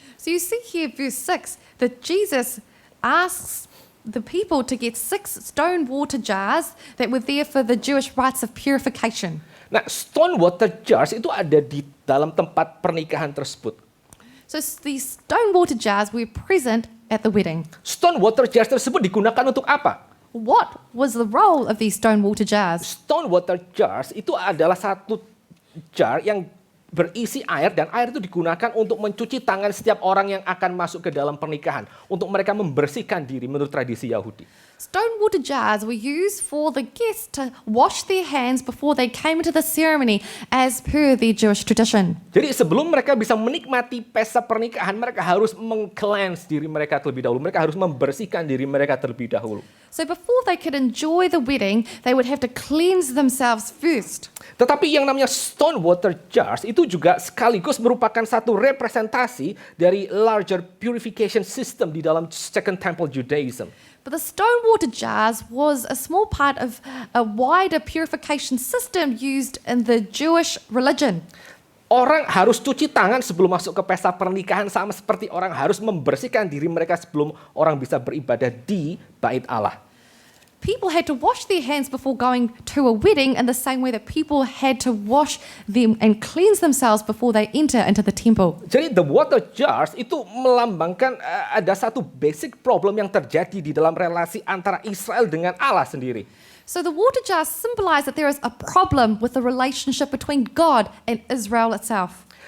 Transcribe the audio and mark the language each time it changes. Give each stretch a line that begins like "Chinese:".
English: so you see here verse 6 that Jesus asks the people to get 6 stone water jars that were there for the Jewish rites of purification.
Indonesian: Nah, stone water jars itu ada di dalam tempat pernikahan tersebut.
English: So these stone water jars were present at the wedding.
Indonesian: Stone water jars tersebut digunakan untuk apa?
English: What was the role of these stone water jars?
Indonesian: Stone water jars itu adalah satu jar yang berisi air dan air itu digunakan untuk mencuci tangan setiap orang yang akan masuk ke dalam pernikahan. Untuk mereka membersihkan diri menurut tradisi Yahudi.
English: Stone water jars were used for the guests to wash their hands before they came into the ceremony as per their Jewish tradition.
Indonesian: Jadi sebelum mereka bisa menikmati pesta pernikahan, mereka harus meng-cleanse diri mereka terlebih dahulu. Mereka harus membersihkan diri mereka terlebih dahulu.
English: So before they could enjoy the wedding, they would have to cleanse themselves first.
Indonesian: Tetapi yang namanya stone water jars itu juga sekaligus merupakan satu representasi dari
English: larger purification system
Indonesian: di dalam
English: Second Temple Judaism. But the stone water jars was a small part of a wider purification system used in the Jewish religion.
Indonesian: Orang harus cuci tangan sebelum masuk ke pesta pernikahan sama seperti orang harus membersihkan diri mereka sebelum orang bisa beribadah di bait Allah.
English: People had to wash their hands before going to a wedding in the same way that people had to wash them and cleanse themselves before they enter into the temple.
Indonesian: Jadi
English: the water jars
Indonesian: itu melambangkan ada satu
English: basic problem
Indonesian: yang terjadi di dalam relasi antara Israel dengan Allah sendiri.
English: So the water jars symbolize that there is a problem with the relationship between God and Israel itself.